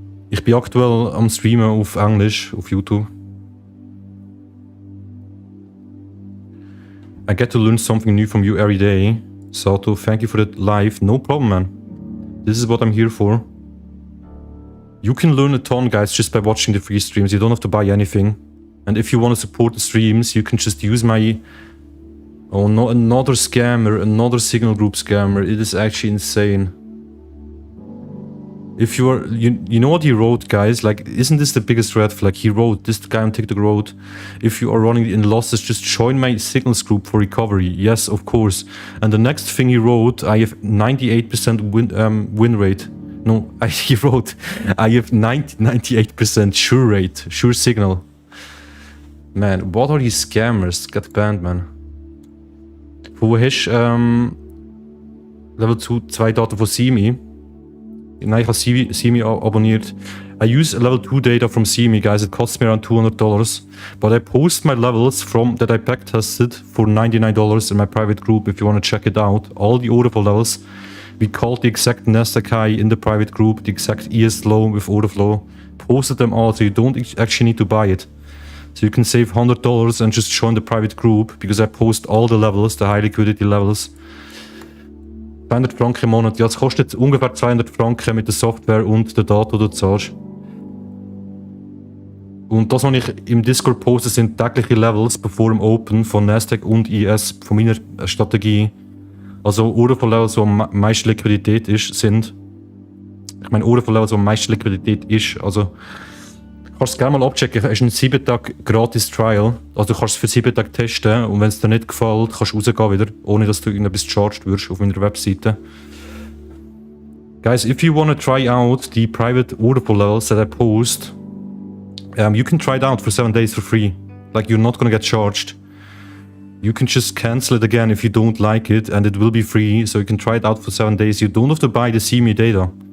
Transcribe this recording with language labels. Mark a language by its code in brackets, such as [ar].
[de] Ich bin aktuell am streamen auf Englisch, auf YouTube. [en] I get to learn something new from you every day. Sato, thank you for that live. No problem, man. This is what I'm here for. You can learn a ton, guys, just by watching the free streams. You don't have to buy anything. And if you want to support the streams, you can just use my... Oh no, another scammer, another signal group scammer. It is actually insane. If you are, you know what he wrote, guys? Like, isn't this the biggest red flag? He wrote, this guy on TikTok wrote, if you are running in losses, just join my signals group for recovery. Yes, of course. And the next thing he wrote, I have 98% win rate. No, he wrote, I have 98% sure rate, sure signal. Man, what are these scammers? Get banned, man. [de] Wo hast du Level 2 Daten von CME? Nein, ich habe CME abonniert. [en] I use level 2 data from CME, guys. It costs me around $200. But I post my levels that I backtested for $99 in my private group if you want to check it out. All the Orderflow levels. We called the exact Nasdaq high in the private group, the exact ES low with Orderflow. Posted them all, so you don't actually need to buy it. So you can save $100 and just join the private group, because I post all the levels, the high liquidity levels. [de] 200 Franken im Monat. Ja, es kostet ungefähr 200 Franken mit der Software und der Daten, die du zahlst. Und das, was ich im Discord poste, sind tägliche Levels bevor im Open von Nasdaq und IS von meiner Strategie. Also Orderflow-Levels, die am meisten Liquidität sind. Ich meine Orderflow-Levels, die am meisten Liquidität ist. Also kannst du gerne mal abchecken. Es ist ein 7 Tage gratis Trial. Also du kannst es für 7 Tage testen und wenn es dir nicht gefällt, kannst du rausgehen wieder, ohne dass du irgendetwas charged wirst auf meiner Webseite. [en] Guys, if you want to try out the private Orderflow levels that I post, you can try it out for 7 days for free. Like, you're not gonna get charged. You can just cancel it again if you don't like it, and it will be free, so you can try it out for 7 days. You don't have to buy the CME data.